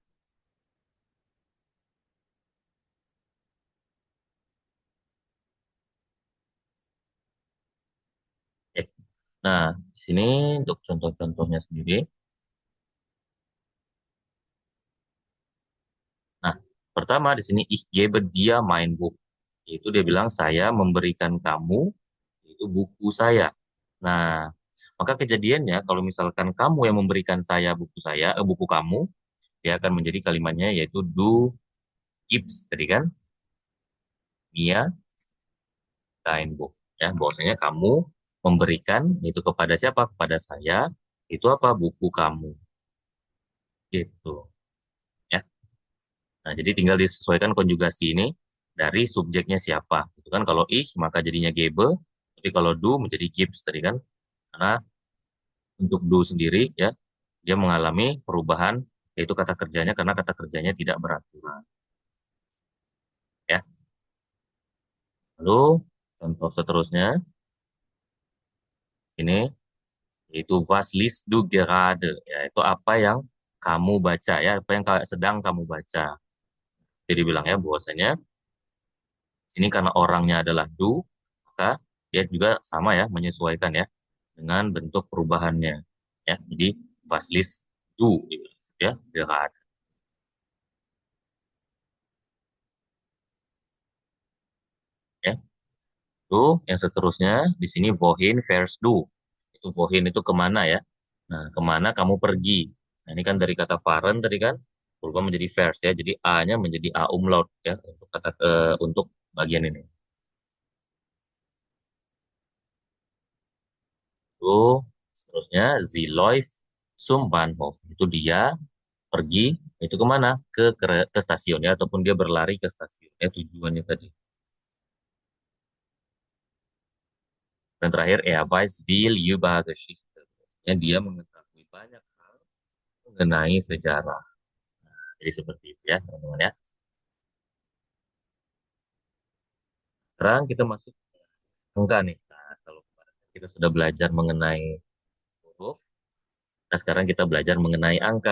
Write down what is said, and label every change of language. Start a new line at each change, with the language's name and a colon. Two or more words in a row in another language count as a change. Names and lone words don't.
Indonesian: Oke. Nah, di sini untuk contoh-contohnya sendiri. Nah, pertama di sini
German: ich gebe
Indonesian: dia
German: mein Buch.
Indonesian: Itu dia bilang saya memberikan kamu itu buku saya. Nah, maka kejadiannya kalau misalkan kamu yang memberikan saya buku saya, buku kamu, dia akan menjadi kalimatnya yaitu
German: du gibst
Indonesian: tadi kan,
German: Mia dein Buch.
Indonesian: Ya, bahwasanya kamu memberikan itu kepada siapa? Kepada saya. Itu apa? Buku kamu. Gitu. Ya. Nah, jadi tinggal disesuaikan konjugasi ini dari subjeknya siapa. Itu kan kalau ich maka jadinya gebe, tapi kalau du menjadi gibst tadi kan. Karena untuk do sendiri ya, dia mengalami perubahan yaitu kata kerjanya karena kata kerjanya tidak beraturan. Ya. Lalu contoh seterusnya ini yaitu
German: was liest du gerade,
Indonesian: ya itu apa yang kamu baca ya, apa yang sedang kamu baca. Jadi bilang ya bahwasanya sini karena orangnya adalah do, maka dia juga sama ya menyesuaikan ya dengan bentuk perubahannya. Ya, jadi
German: was liest du
Indonesian: gitu, ya gerade. Ya. Itu yang seterusnya di sini
German: wohin fährst du.
Indonesian: Itu wohin itu kemana ya. Nah, kemana kamu pergi. Nah, ini kan dari kata fahren tadi kan berubah menjadi fährst ya. Jadi A-nya menjadi A umlaut ya untuk untuk bagian ini. Itu seterusnya
German: sie läuft zum Bahnhof.
Indonesian: Itu dia pergi itu kemana? Ke stasiun ya ataupun dia berlari ke stasiun ya tujuannya tadi. Dan terakhir
German: er weiß viel über Geschichte.
Indonesian: Ya, dia mengetahui banyak hal mengenai sejarah. Jadi seperti itu ya, teman-teman ya. Sekarang kita masuk ke angka nih. Nah, kalau kemarin kita sudah belajar mengenai huruf, nah sekarang kita belajar mengenai angka.